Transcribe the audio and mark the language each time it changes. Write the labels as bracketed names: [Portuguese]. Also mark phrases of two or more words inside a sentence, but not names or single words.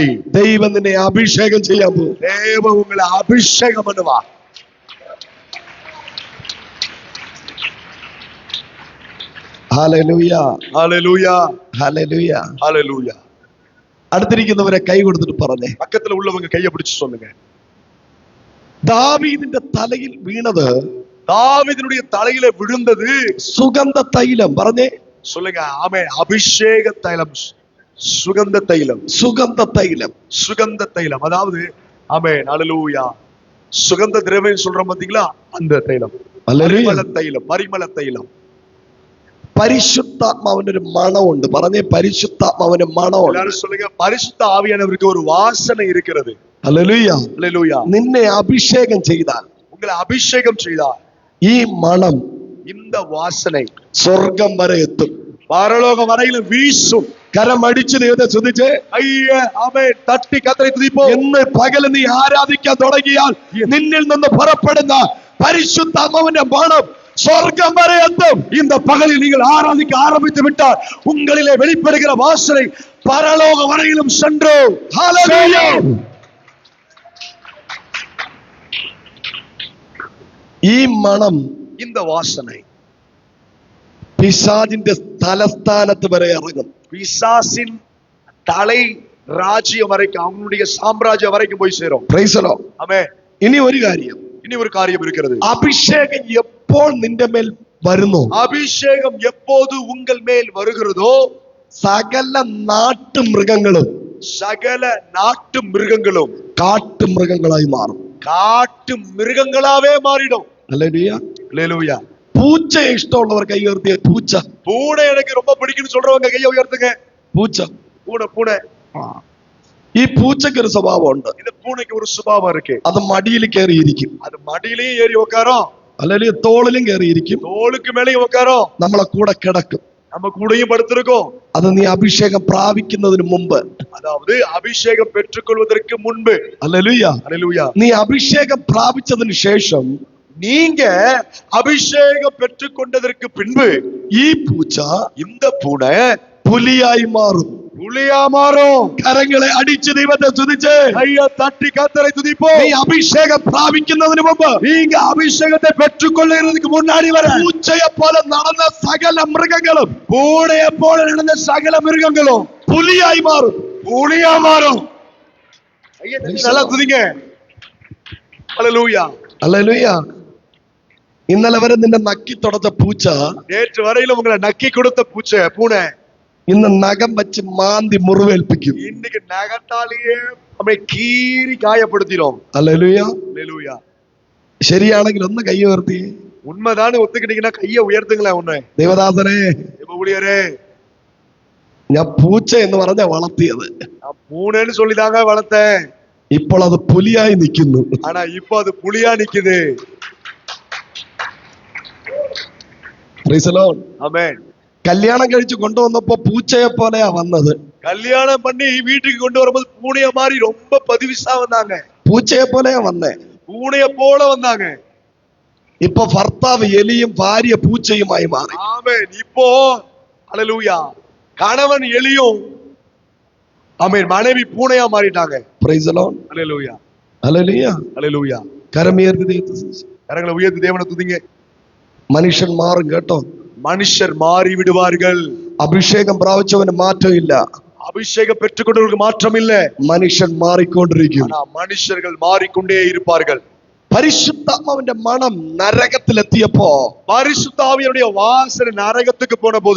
[Malayalam] ദൈവം നിന്നെ അഭിഷേകം ചെയ്യാൻ പോകും. [Tamil] தேவன் உங்களை அபிஷேகம் பண்ணுவார். [Malayalam] ഹല്ലേലൂയ. [Tamil] ஹalleluya. [Malayalam] ഹല്ലേലൂയ. [Tamil] ஹalleluya. [Malayalam] അടുത്തിരിക്കുന്നവരെ കൈ കൊടുത്തിട്ട് പറഞ്ഞേ, [Tamil] பக்கத்துல உள்ளவங்க கையை பிடிச்சு சொல்லுங்க, [Malayalam] ദാവീദിന്റെ തലയിൽ വീണത് [Tamil] தாவீதினுடைய தலையில விழுந்தது [Malayalam] സുഗന്ധ തൈലം. പറഞ്ഞേ, [Tamil] சொல்லுங்க. ஆமென். அபிஷேக தைலம், சுகந்த தைலம். [Malayalam] സുഗന്ധ തൈലം. [Tamil] சுகந்த தைலம் அதாவது ஆமென். ஹalleluya. சுகந்த திரவியம் சொல்றோம் பாத்தீங்களா, அந்த தைலம். [Malayalam] ഹല്ലേലൂയ. [Tamil] பரிமள தைலம், பரிமள தைலம். [Malayalam] പരിശുദ്ധാത്മാവിനൊരു മണമുണ്ട്. പറഞ്ഞേ, പരിശുദ്ധാത്മാവിന് മണമുണ്ട്. [Tamil] எல்லாரும் சொல்லுங்க, பரிசுத்த ஆவியானவருக்கு ஒரு வாசனை இருக்கிறது. [Malayalam] ഹല്ലേലൂയ. [Tamil] ஹல்லேலூயா. [Malayalam] നിന്നെ അഭിഷേകം ചെയ്താൽ, [Tamil] உங்களை அபிஷேகம் செய்தார், [Malayalam] ഈ മണം [Tamil] இந்த வாசனை [Malayalam] സ്വർഗം വരെ എത്തും. [Tamil] பரலோகம் வரையிலும் வீசும். [Malayalam] കരമടിച്ച് ദൈവത്തെ സ്തുതിച്ച് [Tamil] ஐயா, ஆமென், தட்டி கர்த்தரை துதிப்போம். [Malayalam] ഇന്ന് പകല് നീ ആരാധിക്കാൻ തുടങ്ങിയാൽ നിന്നിൽ നിന്ന് പുറപ്പെടുന്ന പരിശുദ്ധാത്മാവിന്റെ മണം സ്വർഗം വരെ എത്തും. [Tamil] இந்த பகலில் நீங்கள் ஆராதிக்க ஆரம்பித்து விட்டால் உங்களிலே வெளிப்படுகிற வாசனை பரலோக வரையிலும் சென்று [Malayalam] ഹല്ലേലൂയ. ഈ മണം [Tamil] இந்த வாசனை [Malayalam] പിശാചിന്റെ തലസ്ഥാനത്ത് വരെ ഇറങ്ങും. [Tamil] பிசாசின் தலை ராஜ்யம் வரைக்கும், அவனுடைய சாம்ராஜ்யம் வரைக்கும் போய் சேரும். [English] Praise the Lord. [Tamil] ஆமென். [Malayalam] ഇനി ഒരു കാര്യം, [Tamil] இனி ஒரு காரியம் இருக்கிறது. [Malayalam] അഭിഷേകം എപ്പോൾ നിന്റെ മേൽ വരുന്നു, [Tamil] அபிஷேகம் எப்போது உங்கள் மேல் வருகிறதோ [Malayalam] സകല നാട്ടുമൃഗങ്ങളും [Tamil] சகல நாட்டு மிருகங்களும் [Malayalam] കാട്ടുമൃഗങ്ങളായി മാറും. [Tamil] காட்டு மிருகங்களாவே மாறிடும். [Malayalam] ഹല്ലേലൂയ. [Tamil] அல்லேலூயா. [Malayalam] പൂച്ചയെ ഇഷ്ടമുള്ളവർ കൈ ഉയർത്തിയ പൂച്ച. [Tamil] பூனை எனக்கு ரொம்ப பிடிக்கும்னு சொல்றவங்க கையை உயர்த்துங்க. [Malayalam] പൂച്ച. [Tamil] பூனை பூனை. [Malayalam] ഈ പൂച്ചയ്ക്ക് ഒരു സ്വഭാവമുണ്ട്. [Tamil] இந்த பூனைக்கு ஒரு சுபாவம் இருக்கு. [Malayalam] അത് മടിയിൽ കയറിയിരിക്കും. [Tamil] அது மடியிலையும் ஏறி உட்காரும், [Malayalam] അല്ലെങ്കിൽ തോളിലും കയറിയിരിക്കും. [Tamil] தோளுக்கு மேலேயும் உட்காரும், [Malayalam] നമ്മളെ കൂടെ കിടക്കും. [Tamil] நம்ம கூடயும் படுத்திருக்கோம். [Malayalam] അത് നീ അഭിഷേകം പ്രാപിക്കുന്നതിന് മുമ്പ്. [Tamil] அதாவது அபிஷேகம் பெற்றுக்கொள்வதற்கு முன்பு. [Malayalam] ഹല്ലേലൂയ. [Tamil] அல்லேலூயா. [Malayalam] നീ അഭിഷേകം പ്രാപിച്ചതിന് ശേഷം [Tamil] நீங்க அபிஷேகம் பெற்றுக்கொண்டதற்கு பின்பு [Malayalam] ഈ പൂച്ച [Tamil] இந்த பூனை [Malayalam] പുലിയായി മാറും. [Tamil] புலியா மாறும். [Malayalam] കരങ്ങളെ അടിച്ച് ദൈവത്തെ സ്തുതിച്ച് [Tamil] கையை தட்டி கர்த்தரை துதிப்போம். [Malayalam] നീ അഭിഷേകം പ്രാപിക്കുന്നതിന് മുമ്പ് [Tamil] நீங்க அபிஷேகத்தை பெற்றுக்கொள்ளுறதுக்கு முன்னாடி வர [Malayalam] പൂച്ചയെ പോലെ നടന്ന സകല മൃഗങ്ങളും [Tamil] பூனையை போல நடந்த சகல மிருகங்களும் [Malayalam] പുലിയായി മാറും. [Tamil] புலியா மாறும். கையை தட்டி நல்லா துதிங்க. அல்லேலூயா. [Malayalam] ഹല്ലേലൂയ. ഇന്നലെ വരെ നിന്നെ നക്കി തുടച്ച പൂച്ച [Tamil] நேற்று வரையிலும் உங்களை நக்கி கொடுத்த பூனை [Malayalam] ഇന്ന് നഖം വെച്ച് മാന്തി മുറിവേൽപ്പിക്കും. [Tamil] இன்னைக்கு நகத்தாலேயே நம்மை கீறி காயப்படுத்திடும். [Malayalam] ഹല്ലേലൂയ. [Tamil] அல்லேலூயா. [Malayalam] ശരിയാണെങ്കിൽ ഒന്ന് കൈ ഉയർത്തി. [Tamil] உண்மைதானே ஒத்துக்கிட்டீங்கன்னா கையை உயர்த்துங்களேன். ஒண்ணு [Malayalam] ദേവദാസനെ, [Tamil] இப்ப ஊழியரே, [Malayalam] ഞാൻ പൂച്ച എന്ന് പറഞ്ഞ വളർത്തിയത്, [Tamil] நான் பூனைன்னு சொல்லிதாங்க வளர்த்தேன். [Malayalam] ഇപ്പോൾ അത് പുലിയായി നിൽക്കുന്നു. [Tamil] ஆனா இப்ப அது புலியா நிக்குது. [English] Praise the Lord. [Tamil] ஆமென். [Malayalam] കല്യാണം കഴിച്ച് കൊണ്ടുവന്നപ്പോ പൂച്ചയെ പോലെയാ വന്നത്. [Tamil] கல்யாணம் பண்ணி வீட்டுக்கு கொண்டு வரும்போது பூனைய மாதிரி ரொம்ப பதிவிசா வந்தாங்க. [Malayalam] പൂച്ചയെ പോലെയാ വന്നേ. [Tamil] பூனைய போல வந்தாங்க. [Malayalam] ഇപ്പൊ ഭർത്താവ് എലിയും ഭാര്യ പൂച്ചയുമായി മാറി. [Tamil] ஆமென். இப்போ அல்லேலூயா, கணவன் எலியும், ஆமென், மனைவி பூனையா மாறிட்டாங்க. [English] Praise the Lord. [Tamil] அல்லேலூயா. [Malayalam] ഹല്ലേലൂയ. [Tamil] அல்லேலூயா. [Malayalam] കരമുയർത്തി ദൈവത്തെ സ്തുതിച്ച്. [Tamil] கரங்களை உயர்த்தி தேவனை துதிங்க. [Malayalam] മനുഷ്യൻ മാറും കേട്ടോ. [Tamil] மனுஷர் மாறி விடுவார்கள். [Malayalam] അഭിഷേകം പ്രാപിച്ചവന് മാറ്റമില്ല. [Tamil] அபிஷேகம் பெற்றுக்கொண்டவர்களுக்கு மாற்றம் இல்ல. [Malayalam] മനുഷ്യൻ മാറിക്കൊണ്ടിരിക്കും. [Tamil] ஆனா மனுஷர்கள் மாறிக்கொண்டே இருப்பார்கள். [Malayalam] പരിശുദ്ധാത്മാവിന്റെ മണം നരകത്തിലെത്തിയപ്പോ [Tamil] பரிசுத்த ஆவியுடைய வாசனை நரகத்துக்கு போன போது,